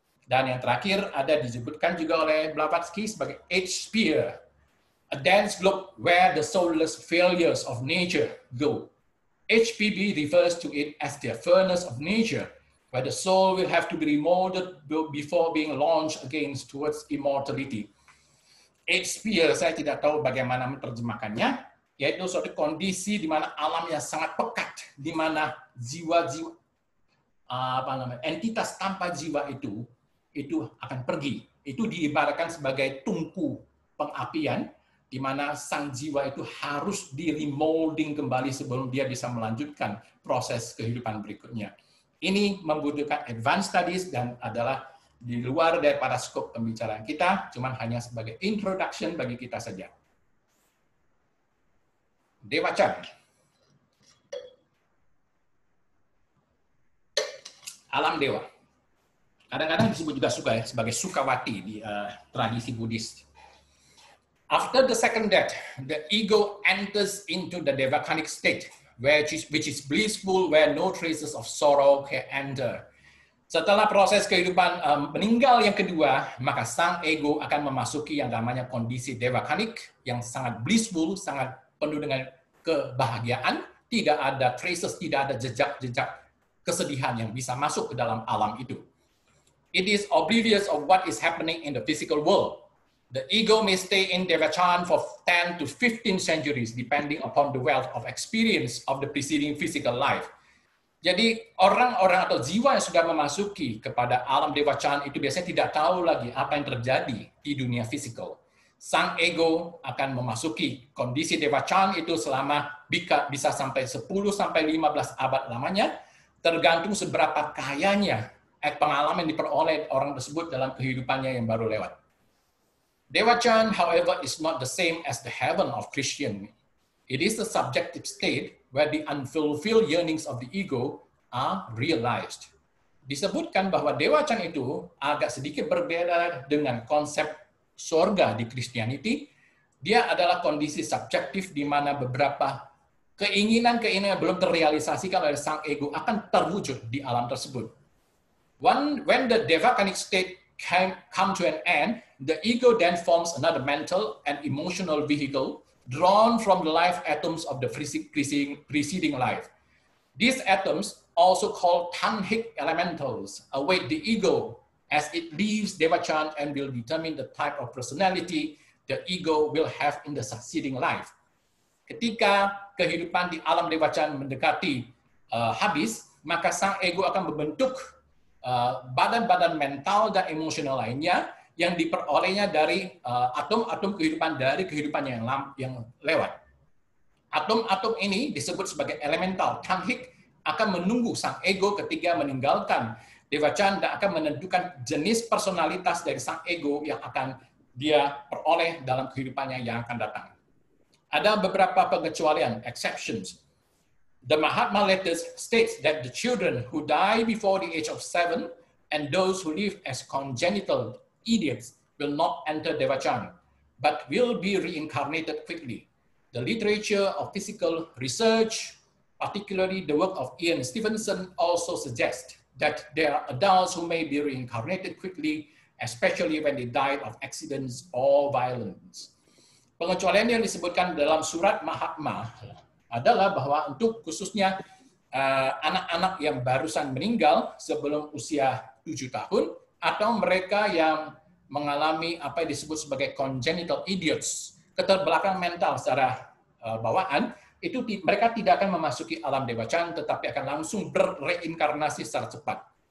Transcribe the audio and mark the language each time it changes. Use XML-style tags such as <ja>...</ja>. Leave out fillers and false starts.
<id>Dan yang terakhir ada disebutkan juga oleh Blavatsky sebagai</id> <en>H-sphere, a dense globe where the soulless failures of nature go. HPB refers to it as the furnace of nature, where the soul will have to be remolded before being launched again towards immortality.</en> <id>H-sphere, saya tidak tahu bagaimana menerjemahkannya, yaitu suatu kondisi di mana alam yang sangat pekat, di mana jiwa-jiwa, entitas tanpa jiwa itu akan pergi. Itu diibaratkan sebagai tungku pengapian, di mana sang jiwa itu harus di-remolding kembali sebelum dia bisa melanjutkan proses kehidupan berikutnya. Ini membutuhkan</id> <en>advanced studies</en> <id>dan adalah di luar daripada skop pembicaraan kita, cuman hanya sebagai introduction bagi kita saja. Dewa Chan. Alam dewa. Kadang-kadang disebut juga sebagai Sukawati di tradisi Buddhis.</id> <en>After the second death, the ego enters into the devachanic state, which is blissful, where no traces of sorrow can enter.</en> <id>Setelah proses kehidupan meninggal yang kedua, maka sang ego akan memasuki yang namanya kondisi devachanic, yang sangat blissful, sangat penuh dengan kebahagiaan, tidak ada traces, tidak ada jejak-jejak kesedihan yang bisa masuk ke dalam alam itu.</id> <en>It is oblivious of what is happening in the physical world. The ego may stay in Devachan for 10 to 15 centuries, depending upon the wealth of experience of the preceding physical life.</en> <id>Jadi orang-orang atau jiwa yang sudah memasuki kepada alam Devachan itu biasanya tidak tahu lagi apa yang terjadi di dunia fisikal. Sang ego akan memasuki kondisi Devachan itu selama bisa sampai 10 sampai 15 abad lamanya, tergantung seberapa kayanya pengalaman yang diperoleh orang tersebut dalam kehidupannya yang baru lewat.</id> <en>Devachan, however, is not the same as the heaven of Christian. It is a subjective state where the unfulfilled yearnings of the ego are realized.</en> <id>Disebutkan bahwa Devachan itu agak sedikit berbeda dengan konsep surga di Christianity. Dia adalah kondisi subjektif di mana beberapa keinginan-keinginan belum terrealisasikan oleh sang ego akan terwujud di alam tersebut.</id> <en>When the Devachanic state come to an end, the ego then forms another mental and emotional vehicle drawn from the life atoms of the preceding life. These atoms, also called tanhic elementals, await the ego as it leaves Devachan and will determine the type of personality the ego will have in the succeeding life.</en> <id>Ketika kehidupan di alam Devachan mendekati habis, maka sang ego akan membentuk badan-badan mental dan emosional lainnya yang diperolehnya dari atom-atom kehidupan dari kehidupannya yang lewat. Atom-atom ini disebut sebagai elemental. Tanhic akan menunggu sang ego ketika meninggalkan Devachan dan akan menentukan jenis personalitas dari sang ego yang akan dia peroleh dalam kehidupannya yang akan datang. Ada beberapa pengecualian, exceptions.</id> <en>The Mahatma letters states that the children who die before the age of 7 and those who live as congenital idiots will not enter Devachan, but will be reincarnated quickly. The literature of physical research, particularly the work of Ian Stevenson, also suggests that there are adults who may be reincarnated quickly, especially when they died of accidents or violence.</en> <id>Pengecualian yang disebutkan dalam surat Mahatma adalah bahwa untuk khususnya anak-anak yang barusan meninggal sebelum usia 7 tahun, atau mereka yang mengalami apa yang disebut sebagai congenital idiots, keterbelakangan mental secara bawaan, itu mereka tidak akan memasuki alam Devachan, tetapi akan langsung berreinkarnasi secara cepat.</id>